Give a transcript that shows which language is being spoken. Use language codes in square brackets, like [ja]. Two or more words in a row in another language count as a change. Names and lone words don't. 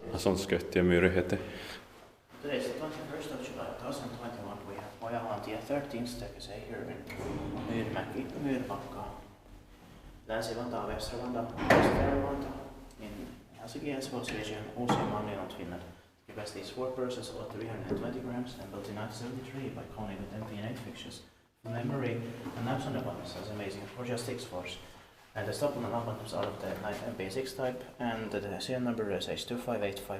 [sv] Sånt Myyrmäki. [en] Today is the 21st of July 2021. We have Ojahaantie 13 staircase here in Myyrmäki, Myyrmäki. Länsi-Vantaa, Västra-Vantaa, Västra-Vantaa in Helsinki Espoo region, Ojahaantie, Finland. Capacity is 4 persons or 320 grams and built in 1973 by Kone with MP8 fixtures. Memory and maps on the buttons is amazing for just 6 floors. And the stop on the buttons are of the MP6 type, and the serial number is H25850.